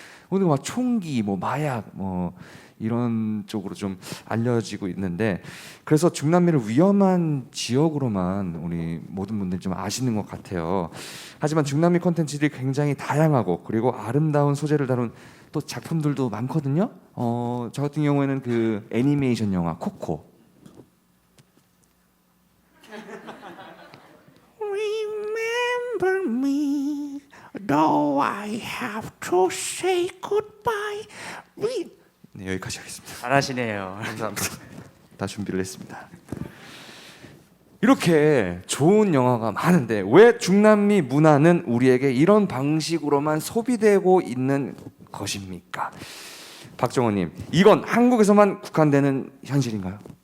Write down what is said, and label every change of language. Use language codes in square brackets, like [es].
[ko] 오늘 막 총기, 마약, 이런 쪽으로 좀 알려지고 있는데 그래서 중남미를 위험한 지역으로만 우리 모든 분들이 좀 아시는 것 같아요. 하지만 중남미 콘텐츠들이 굉장히 다양하고 그리고 아름다운 소재를 다룬 또 작품들도 많거든요. 저 같은 경우에는 그 애니메이션 영화 코코. [en] Remember me, though I have to say goodbye. [ko] 네, 여기까지 하겠습니다. 잘하시네요. 감사합니다. 다 준비를 했습니다. 이렇게 좋은 영화가 많은데 왜 중남미 문화는 우리에게 이런 방식으로만 소비되고 있는 것입니까? 박정호님, 이건 한국에서만 국한되는 현실인가요?